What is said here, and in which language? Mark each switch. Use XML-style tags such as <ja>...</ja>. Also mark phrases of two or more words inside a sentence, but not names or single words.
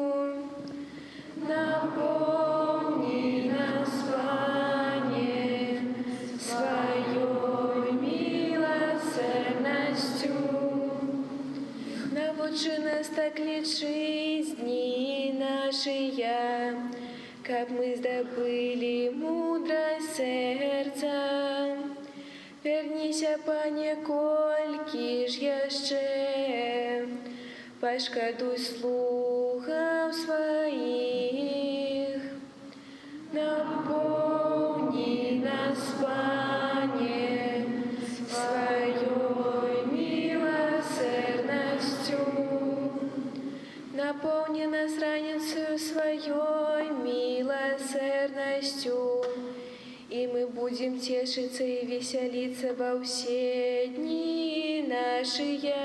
<ru>Наполни нас, Пане, Своей милосердностью. Научи нас так лечить дни наши, как мы здобыли мудрость сердца.</ru> <be>Верніся, Пане, колькі ж яшчэ, пашкадуй слухаў сваіх.</be> <ru>Наполни нас, Пане, Своей милосердностью. Наполни нас раницею Своей милосердностью, и мы будем тешиться и веселиться во все дни наши.</ru>